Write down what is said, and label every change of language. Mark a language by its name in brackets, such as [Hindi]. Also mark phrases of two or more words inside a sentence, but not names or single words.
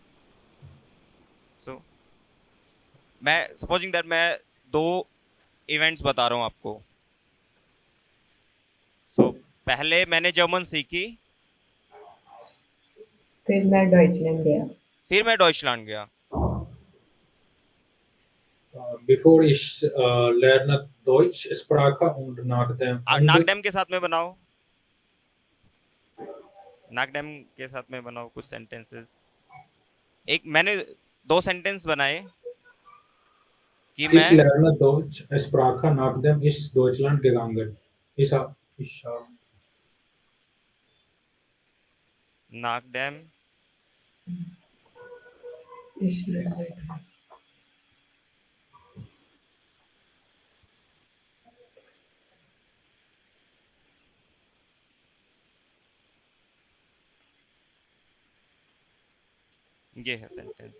[Hindi] सो मैं [English] supposing that [Hindi] मैं दो इवेंट्स बता रहा हूँ आपको। सो पहले मैंने जर्मन सीखी, फिर मैं डॉइचलैंड गया. फिर मैं डॉइचलैंड गया। [German] Bevor ich lerne Deutschsprache und [Hindi] नाक डैम के साथ में बनाओ, नाक डैम के साथ में बनाओ कुछ सेंटेंसेस। एक मैंने दो सेंटेंस बनाए कि [German] ich [Hindi] मैं [German] lerne Deutschsprache nachdem ich Deutschland gegangen. Ich नाक डैम [Hindi] इसलिए ये है सेंटेंस।